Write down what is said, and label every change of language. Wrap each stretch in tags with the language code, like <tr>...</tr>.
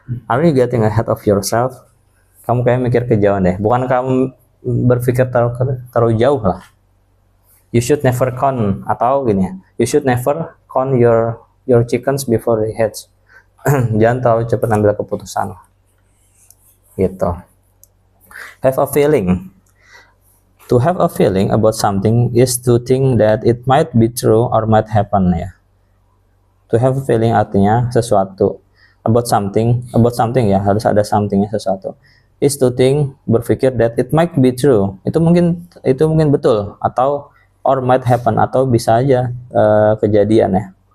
<en>Are you getting ahead of yourself?</en> <id>Kamu kayak mikir kejauhan deh. Bukan kamu berpikir terlalu jauh lah.</id> <en>You should never count,</en> <id>atau gini ya,</id> <en>you should never count your chickens before they hatch.</en> <id>Jangan terlalu cepat ambil keputusan gitu.</id> <en>Have a feeling. To have a feeling about something is to think that it might be true or might happen ya. To have a feeling artinya sesuatu. About something ya,</en> <id>harus ada somethingnya, sesuatu.</id> <en>Is to think, berpikir that it might be true.</en> <id>Itu mungkin betul, atau</id> <en>or might happen,</en> <id>atau bisa aja kejadian ya.</id>